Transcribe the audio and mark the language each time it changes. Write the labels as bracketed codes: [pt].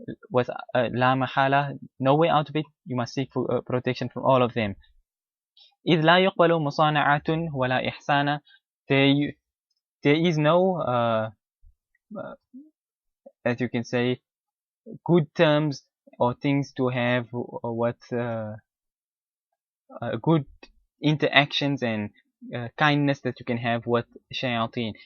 [en] With [ar] la mahala, [en] no way out of it, you must seek protection from all of them. [ar] إذ لا يقبل مصانعة ولا إحسانا. [en] There is no as you can say, good terms or things to have what good interactions and kindness that you can have with shayateen.